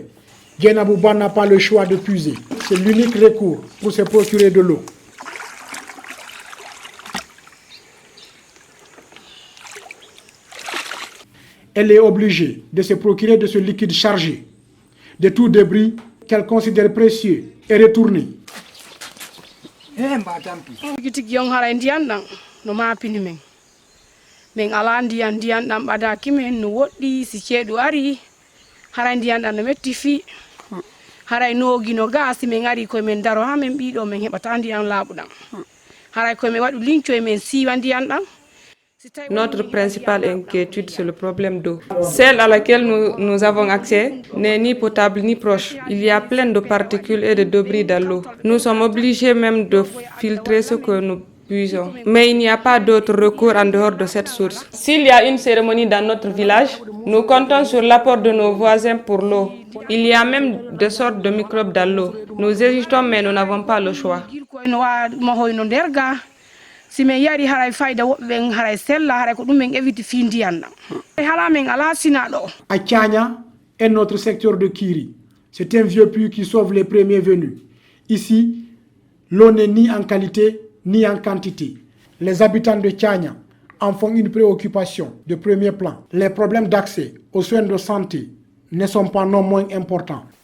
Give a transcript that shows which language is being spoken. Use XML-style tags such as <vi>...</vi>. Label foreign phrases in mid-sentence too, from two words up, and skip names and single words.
<fr>Djenabouba n'a pas le choix de puiser. C'est l'unique recours pour se procurer de l'eau. Elle est obligée de se procurer de ce liquide chargé de tout débris qu'elle considère précieux et retourné.</fr> <ff>Min ala ndiyan ɗam ɓadaki men no woɗɗi si ceeɗu ari haray ndiyan ɗam no metti fi haray noogi no gaasi min ari koye men daro ha min ɓiɗo min heɓata ndiyan laaɓuɗam haray koye min waɗu linco e men siiwa ndiyan ɗam.</ff> <fr>Notre principale inquiétude, c'est le problème d'eau. Celle à laquelle nous avons accès n'est ni potable ni proche. Il y a plein de particules et de débris dans l'eau. Nous sommes obligés même de filtrer ce que nous puisons. Mais il n'y a pas d'autre recours en dehors de cette source. S'il y a une cérémonie dans notre village, nous comptons sur l'apport de nos voisins pour l'eau. Il y a même des sortes de microbes dans l'eau. Nous hésitons mais nous n'avons pas le choix.</fr> <ff>Si min yari haray fayda woɓɓe ɓen haray sella haray ko ɗum min eviti fi ndiyan ɗam hala min ala sina ɗo.</ff> <fr>À Kianya, un autre secteur de Kiri, c'est un vieux puits qui sauve les premiers venus. Ici, l'eau n'est ni en qualité ni en quantité. Les habitants de Kianya en font une préoccupation de premier plan. Les problèmes d'accès aux soins de santé ne sont pas non moins importants.</fr>